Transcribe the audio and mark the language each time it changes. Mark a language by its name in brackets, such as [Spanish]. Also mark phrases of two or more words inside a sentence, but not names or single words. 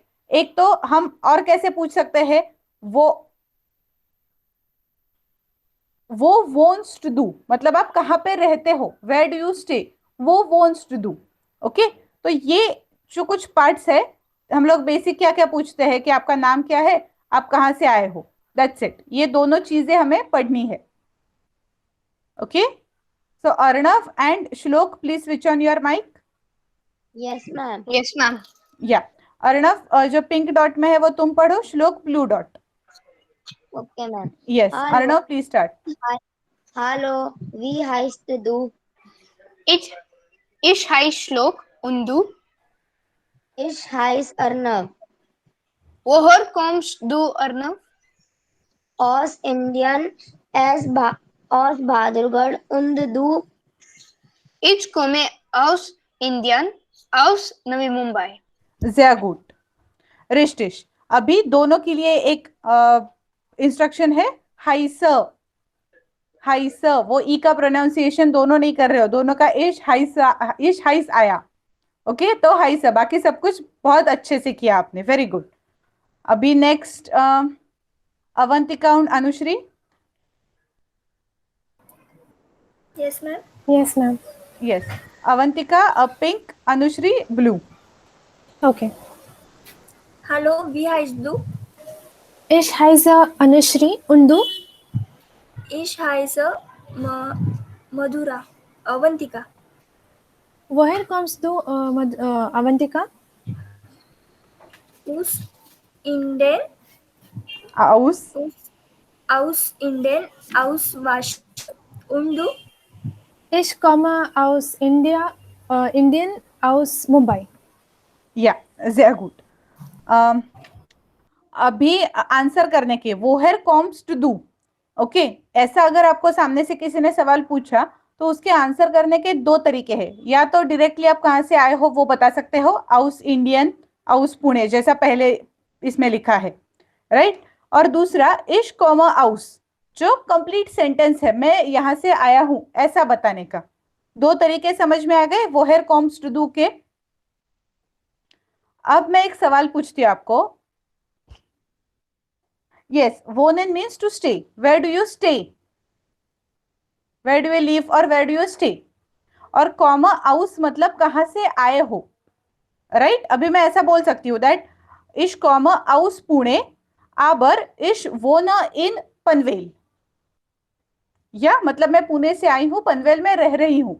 [Hindi] एक तो हम और कैसे पूछ सकते हैं, [German] Wo wohnst du, [Hindi] मतलब आप कहाँ पे रहते हो, [English] where do you stay, [German] Wo wohnst du. [Hindi] ओके, तो ये जो कुछ पार्ट्स है, हम लोग बेसिक क्या क्या पूछते हैं कि आपका नाम क्या है, आप कहाँ से आए हो, [English] that's it. [Hindi] ये दोनों चीजें हमें पढ़नी है. [English] okay, so Arnav and Shlok please switch on your mic. Yes, ma'am. Yes, ma'am. [Hindi] या अर्णव, जो [English] pink dot [Hindi] में है वो तुम पढ़ो, श्लोक [English] blue dot. Okay, ma'am. यस, Hello. Arnav please start. [German] Hallo, wie heißt du? Ich heiße Shlok und du? Ich heiße Arnav. Woher kommst du, Arnav? Aus Indien, aus Badurgarh und du? Ich komme aus Indien, aus Navi Mumbai. sehr gut. [Hindi] रिश्टिश, अभी दोनों के लिए एक इंस्ट्रक्शन है, हाइस. हाइस, वो ई का प्रोनाउंसिएशन दोनों नहीं कर रहे हो, दोनों का [German] ich heiß [Hindi] आया. ओके, तो हाइस, बाकी सब कुछ बहुत अच्छे से किया आपने, [English] very good. [Hindi] अभी नेक्स्ट अवंतिका और अनुश्री. [English] Yes, ma'am. Yes, ma'am. yes, Avantika pink, Anushri blue. Okay. [German] Hallo, wie heißt du? Ich heiße Anushri und du? Ich heiße Madhura. Avantika. Woher kommst du, Avantika? Aus Indien. आउस. Aus Indien. Aus Wasch. Und du? Ich komme aus Indien, aus Mumbai. या sehr gut. [Hindi] अभी आंसर करने के, [German] Woher kommst du. [Hindi] ओके, ऐसा अगर आपको सामने से किसी ने सवाल पूछा तो उसके आंसर करने के दो तरीके हैं. या तो डायरेक्टली आप कहाँ से आए हो वो बता सकते हो, [German] aus Indien, aus Pune, [Hindi] जैसा पहले इसमें लिखा है, राइट? और दूसरा [German] ich komme aus, [Hindi] जो [English] complete sentence [Hindi] है, मैं यहाँ से आया हूं ऐसा बताने का. दो तरीके समझ में आ गए [German] Woher kommst du [Hindi] के. अब मैं एक सवाल पूछती हूँ आपको. [English] यस, wohnen means to stay. Where do you stay? Where do you live or where do you stay? [Hindi] और [German] komme aus [Hindi] मतलब कहाँ से आए हो, राइट? अभी मैं ऐसा बोल सकती हूँ [German] dass ich komme aus Pune, aber ich wohne in Panvel. [Hindi] या मतलब मैं पुणे से आई हूँ, पनवेल में रह रही हूँ.